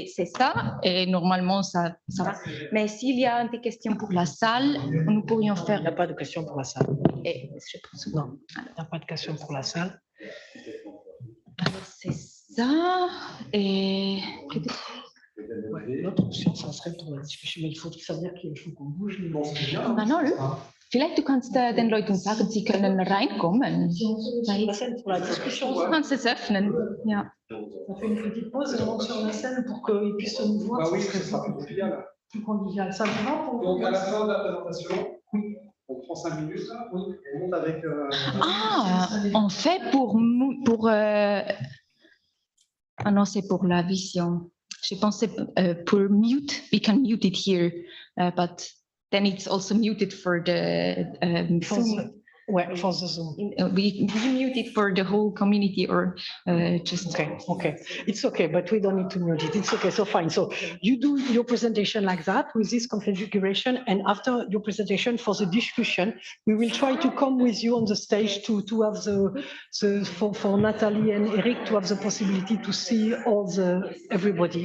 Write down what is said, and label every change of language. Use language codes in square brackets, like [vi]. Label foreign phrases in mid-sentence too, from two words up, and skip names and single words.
[fr] C'est ça, et normalement, ça va. Mais s'il y a des questions pour la salle, nous pourrions faire... Il n'y a pas de questions pour la salle. Et je pense... Non, il n'y a pas de questions pour la salle. Alors, c'est ça, et... Ouais, l'autre option, ça serait pour la discussion, mais il faut savoir qu'il faut qu'on bouge. [de] Manol, vielleicht du kannst den Leuten sagen, sie können reinkommen. [fr] Pour la discussion. [de] Du kannst es öffnen. Ja. [fr] On fait une petite pause et on monte sur la scène pour qu'ils puissent nous voir. Ah oui, ce sera plus convivial. Plus convivial. Ça vous va pour Donc, à la fin de la présentation, on prend 5 minutes, là, on monte avec... en fait, ah non, c'est pour la vision. Je pensais pour [en] mute, we can mute it here, but then it's also muted for the Zoom. Ouais, for the Zoom. We mute it for the whole community or just. Okay. It's okay, but we don't need to mute it. It's okay, so fine. So you do your presentation like that with this configuration, and after your presentation for the discussion, we will try to come with you on the stage to have for Natalie and Eric to have the possibility to see everybody.